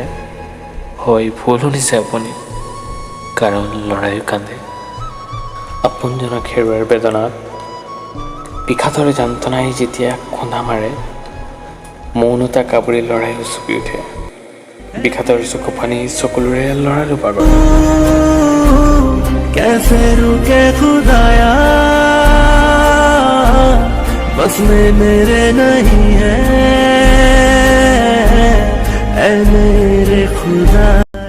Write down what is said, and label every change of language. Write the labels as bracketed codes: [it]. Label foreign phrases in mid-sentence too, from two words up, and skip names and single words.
[as] হয়, ভুল শুনিছে আপুনি, কাৰণ ল'ৰাইও কান্দে। আপোনজনক হেৰুৱাৰ বেদনাত বিষাদৰ যন্ত্ৰণাই যেতিয়া খুন্দা মাৰে, মৌনতা কাবুৰি ল'ৰাই উচপি উঠে। বিষাদৰ চকু পানী চকুলোৰে ল'ৰাৰো পাগল। [hi] कैसे रुके खुदाया, बस में मेरे नहीं है, ऐ मेरे खुदा।